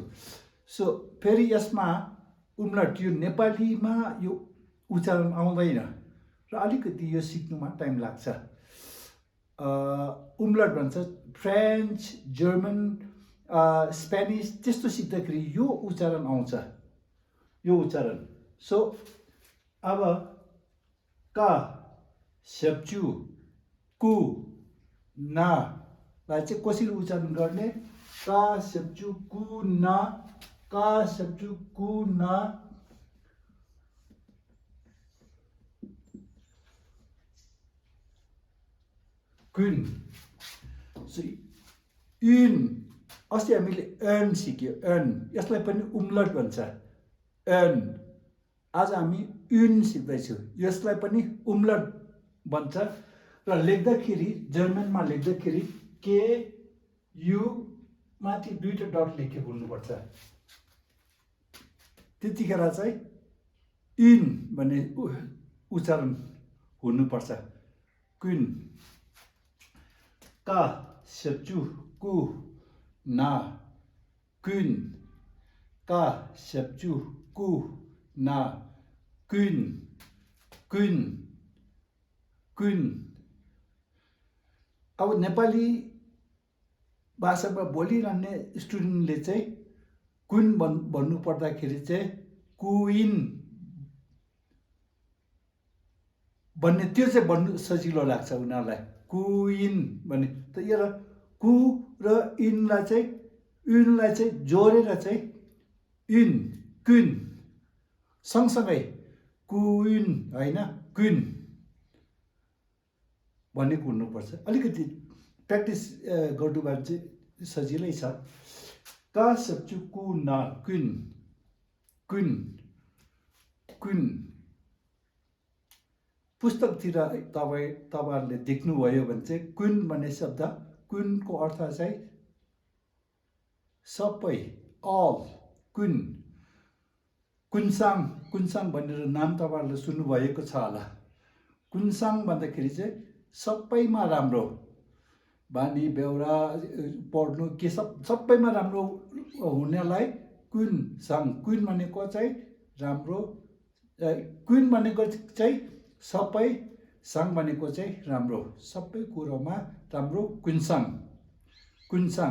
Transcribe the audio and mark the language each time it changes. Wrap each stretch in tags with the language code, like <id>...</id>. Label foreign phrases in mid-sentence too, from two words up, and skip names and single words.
<ne>सो फेरि यसमा उम्लट यो नेपालीमा यो उच्चारण आउँदैन र अलिकति यो सिक्नुमा टाइम लाग्छ। उम्लट भन्छ फ्रेन्च जर्मन स्पेनिस त्यस्तो सिक्दाखेरि यो उच्चारण आउँछ यो उच्चारण। सो अब</ne> <bo>ཀ་ཞབས་ཀྱུ་ཀུ་ན</bo> <ne>लाई चाहिँ कसरी उच्चारण गर्ने</ne> <bo>ཀ་ཞབས་ཀྱུ་ཀུ་ན་ཀ་ཞབས་ཀྱུ་ཀུ་ན་ཀུན.</bo> <ne>सो इन अस्ति हामीले एन सिक्यो एन यसलाई पनि उम्लट भन्छ एन। आज हामी युन सिक्दैछौँ यसलाई पनि उम्लट भन्छ र लेख्दाखेरि जर्मनमा लेख्दाखेरि के यु माथि दुईटा डट लेखेको हुनुपर्छ त्यतिखेर चाहिँ इन भन्ने उच्चारण हुनुपर्छ कुन।</ne> <bo>ཀ་ཞབས་ཀྱུ་ཀུ་ན་ཀུན་ཀ་ཞབས་ཀྱུ་ཀུ་ན་ཀུན་ཀུན་ཀུན.</bo> <ne>अब नेपाली भाषामा बोलिरहने स्टुडेन्टले चाहिँ कुन भन्नु पर्दाखेरि चाहिँ कुइन भन्ने त्यो चाहिँ भन्नु सजिलो लाग्छ उनीहरूलाई कुइन भन्ने। त यो कु र इनलाई चाहिँ जोडेर चाहिँ इन कुन सँगसँगै कुइन होइन कुन भनेको हुनुपर्छ। अलिकति प्र्याक्टिस गर्नु भने चाहिँ सजिलै छ।</ne> <bo>ཀ་ཞབས་ཀྱུ་ཀུ་ན་ཀུན་ཀུན་ཀུན.</bo> <ne>पुस्तकतिर तपाईँहरूले देख्नुभयो भने चाहिँ कुन भन्ने शब्द कुनको अर्थ चाहिँ सबै अल कुन। कुन्साङ कुन्साङ भनेर नाम तपाईँहरूले सुन्नुभएको छ होला। कुन्साङ भन्दाखेरि चाहिँ सबैमा राम्रो बानी बेहोरा पढ्नु के सबैमा राम्रो हुनेलाई कुन्साङ कुन भनेको चाहिँ राम्रो कुन भनेको चाहिँ सबै साङ भनेको चाहिँ राम्रो सबै कुरोमा राम्रो कुन्साङ कुन्साङ।</ne>